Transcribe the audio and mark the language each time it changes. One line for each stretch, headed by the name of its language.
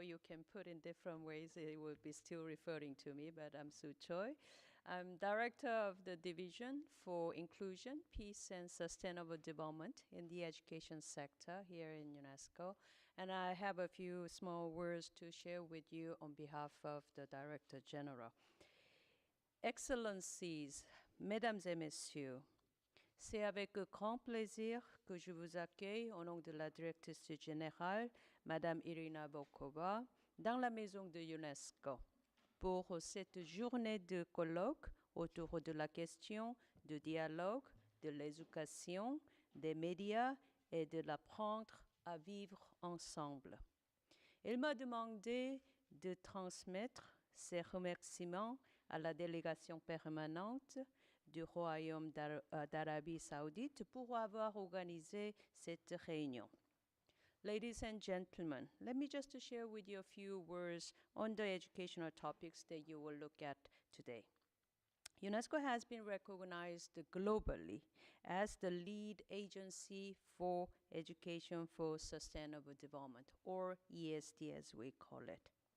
English: You can put in different ways, it will be still referring to me, but I'm Soo Choi. I'm Director of the Division for Inclusion, Peace and Sustainable Development in the education sector here in UNESCO. And I have a few small words to share with you on behalf of the Director General.
French: Excellencies, Mesdames et Messieurs, c'est avec grand plaisir que je vous accueille au nom de la directrice générale, Madame Irina Bokova, dans la maison de l'UNESCO pour cette journée de colloque autour de la question du dialogue, de l'éducation, des médias et de l'apprendre à vivre ensemble. Elle m'a demandé de transmettre ses remerciements à la délégation permanente du Royaume d'Arabie Saoudite pour avoir organisé cette réunion.
English: Ladies and gentlemen, let me just share with you a few words on the educational topics that you will look at today. UNESCO has been recognized globally as the lead agency for education for sustainable development, or ESD as we call it.